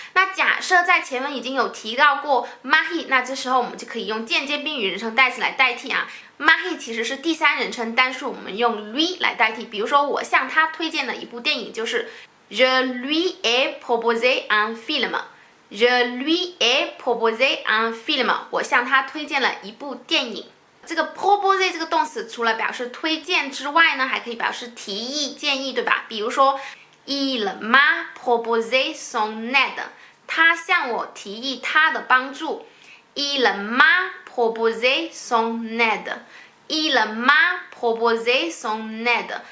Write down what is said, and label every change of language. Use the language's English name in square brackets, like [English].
[Chinese] 那假设在前文已经有提到过 Marie， 那这时候我们就可以用间接宾语人称代词来代替啊。 Marie 其实是第三人称单数，我们用 lui 来代替。比如说我向他推荐了一部电影，就是 [French] Je lui ai proposé un film。Je lui ai proposé un film。 [Chinese] 我向他推荐了一部电影。这个 proposer 这个动词除了表示推荐之外呢，还可以表示提议、建议，对吧？比如说 [French] Il m'a proposé son aide， [Chinese] 他向我提议他的帮助。 [French] Il m'a proposé son aide。Il m'a proposé son aide。